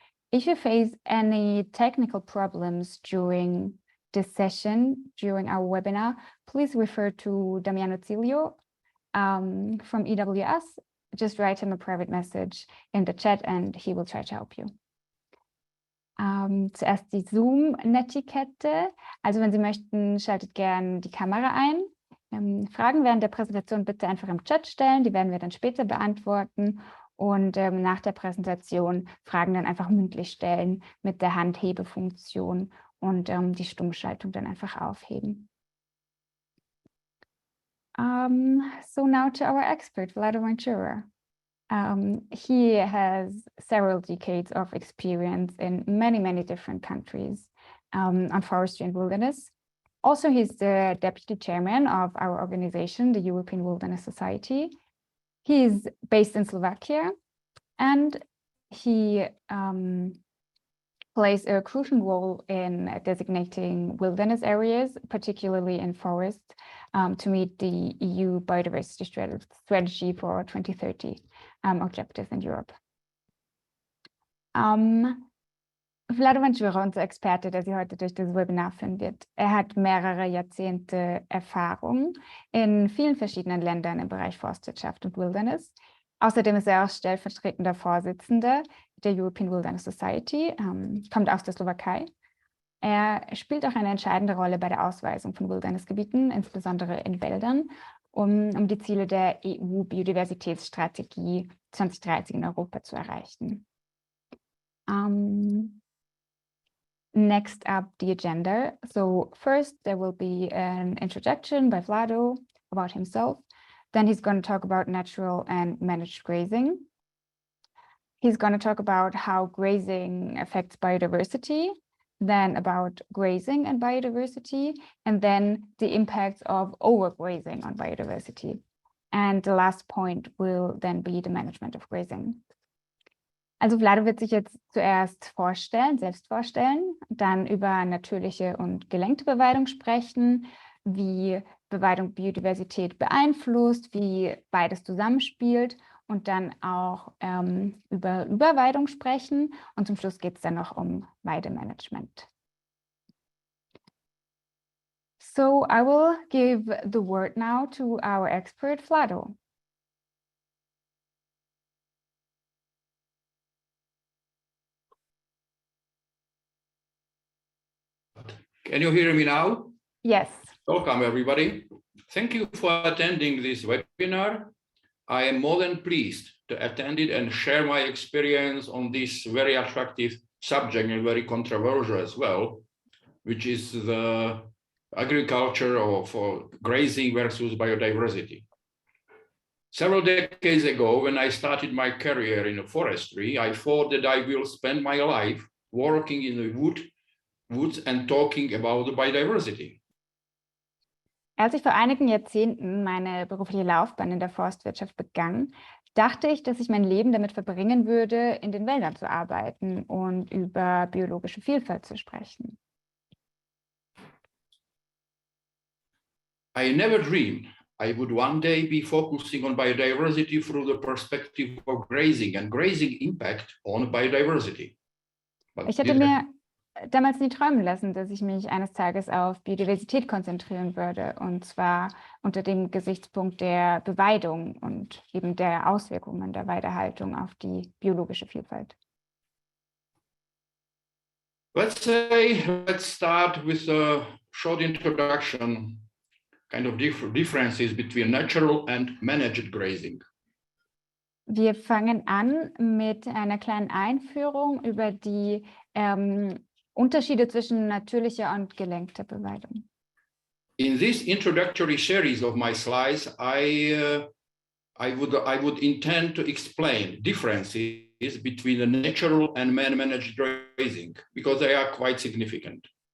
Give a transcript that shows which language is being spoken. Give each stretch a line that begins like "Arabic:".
English: If you face any technical problems during this session, during our webinar, please refer to Damiano Zilio from EWS. Just write him a private message in the chat and he will try to help you.
German: Zuerst die Zoom-Netiquette. Also wenn Sie möchten, schaltet gern die Kamera ein. Fragen während der Präsentation bitte einfach im Chat stellen. Die werden wir dann später beantworten. Und nach der Präsentation Fragen dann einfach mündlich stellen mit der Handhebefunktion und die Stummschaltung dann einfach aufheben.
English: So now to our expert, Vlado Vancura. He has several decades of experience in many different countries on forestry and wilderness. Also, he's the deputy chairman of our organization, the European Wilderness Society. He is based in Slovakia, and he plays a crucial role in designating wilderness areas, particularly in forests, to meet the EU Biodiversity strategy for 2030 objectives in Europe.
German: Vlado Vancura, unser Experte, der Sie heute durch das Webinar führen wird. Er hat mehrere Jahrzehnte Erfahrung in vielen verschiedenen Ländern im Bereich Forstwirtschaft und Wilderness. Außerdem ist er auch stellvertretender Vorsitzender der European Wilderness Society, kommt aus der Slowakei. Er spielt auch eine entscheidende Rolle bei der Ausweisung von Wildernessgebieten, insbesondere in Wäldern, um die Ziele der EU-Biodiversitätsstrategie 2030 in Europa zu erreichen.
English: Next up, the agenda. So first, there will be an introduction by Vlado about himself. Then he's going to talk about natural and managed grazing. He's going to talk about how grazing affects biodiversity, then about grazing and biodiversity, and then the impacts of overgrazing on biodiversity. And the last point will then be the management of grazing.
German: Also Vlado wird sich jetzt zuerst selbst vorstellen, dann über natürliche und gelenkte Beweidung sprechen, wie Beweidung Biodiversität beeinflusst, wie beides zusammenspielt und dann auch über Überweidung sprechen. Und zum Schluss geht es dann noch um Weidemanagement.
English: So I will give the word now to our expert, Vlado. Can you hear me now? Yes. Welcome, everybody. Thank you for attending this webinar. I am more than pleased to attend it and share my experience on this very attractive subject and very controversial as well, which is the agriculture of grazing versus biodiversity. Several decades ago, when I started my career in forestry, I thought that I will spend my life working in the woods and talking about the biodiversity.
German: Als ich vor einigen Jahrzehnten meine berufliche Laufbahn in der Forstwirtschaft begann, dachte ich, dass ich mein Leben damit verbringen würde, in den Wäldern zu arbeiten und über biologische Vielfalt zu sprechen.
English: I never dreamed I would one day be focusing on biodiversity through the perspective of grazing and grazing impact on biodiversity. But
German: Ich hätte mir damals nie träumen lassen, dass ich mich eines Tages auf Biodiversität konzentrieren würde, und zwar unter dem Gesichtspunkt der Beweidung und eben der Auswirkungen der Weidehaltung auf die biologische Vielfalt.
English: Let's start with a short introduction, kind of differences between natural and managed grazing.
German: Wir fangen an mit einer kleinen Einführung über die Unterschiede zwischen natürlicher und gelenkter Beweidung.
English: In this introductory series of my slides, I would intend to explain differences between the natural and man-managed grazing because they are quite significant.